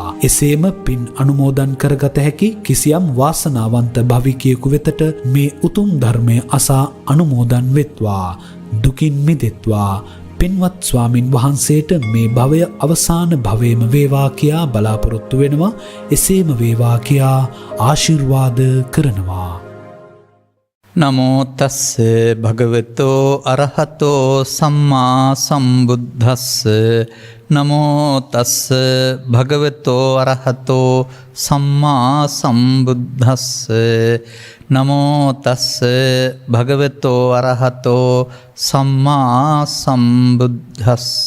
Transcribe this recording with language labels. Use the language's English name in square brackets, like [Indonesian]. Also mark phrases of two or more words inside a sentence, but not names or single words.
[Sinhala] එසේම පින් අනුමෝදන් කරගත හැකි කිසියම් වාසනාවන්ත භවිකයෙකු වෙතට මේ උතුම් ධර්මය අසා අනුමෝදන් වෙත්වා, දුකින් මිදෙත්වා. පින්වත් ස්වාමින් වහන්සේට මේ භවය අවසාන භවයේම වේවා කියා බලාපොරොත්තු වෙනවා. එසේම වේවා කියා ආශිර්වාද කරනවා. [Pali] නමෝ තස්ස භගවතෝ අරහතෝ සම්මා සම්බුද්දස්ස. නමෝ තස්ස භගවතෝ අරහතෝ සම්මා සම්බුද්දස්ස. නමෝ තස්ස භගවතෝ අරහතෝ සම්මා සම්බුද්දස්ස.